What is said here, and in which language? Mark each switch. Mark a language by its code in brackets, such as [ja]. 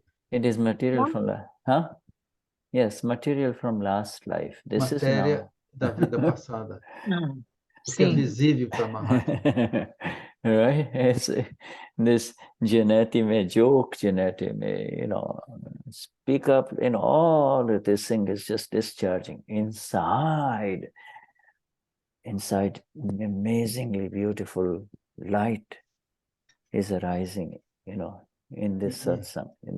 [en] It is material from yes, material from last life. This [pt] Matéria [en] is now. [pt] Da vida passada. O que é visível para Mahatma. [en] Right? It's, this Gnani may joke, Gnani may, speak up, all of this thing is just discharging. Inside, amazingly beautiful light is arising, in this satsang,